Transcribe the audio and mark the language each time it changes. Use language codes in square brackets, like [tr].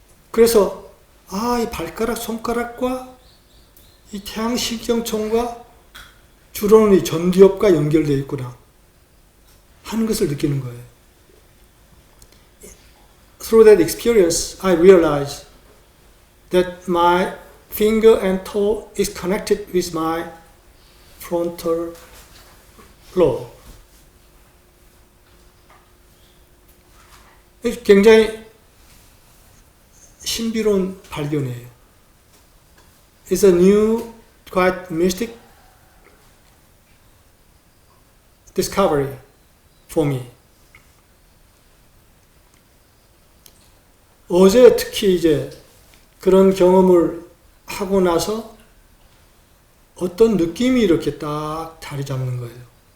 [ko] 그래서 이 발가락, 손가락과 이 태양신경총과 주로는 이 전두엽과 연결되어 있구나 하는 것을 느끼는 거예요. [en] Through that experience, I realized that my finger and toe is connected with my frontal lobe. [ko] 굉장히 신비로운 발견이에요. [en] It's a new, quite mystic discovery for me. [ko] 어제 특히 이제 그런 경험을 하고 나서 어떤 느낌이 이렇게 딱 자리 잡는 거예요.